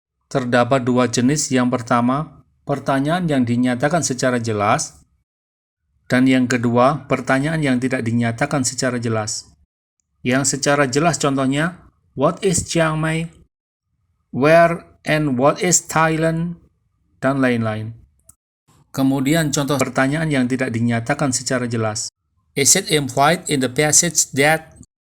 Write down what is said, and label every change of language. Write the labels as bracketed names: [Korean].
[Indonesian] Terdapat dua jenis. Yang pertama, pertanyaan yang dinyatakan secara jelas, dan yang kedua, pertanyaan yang tidak dinyatakan secara jelas. Yang secara jelas contohnya, [English] what is Chiang Mai? Where and what is Thailand? [Indonesian] Dan lain-lain. Kemudian contoh pertanyaan yang tidak dinyatakan secara jelas. [English] Is it implied in the passage that?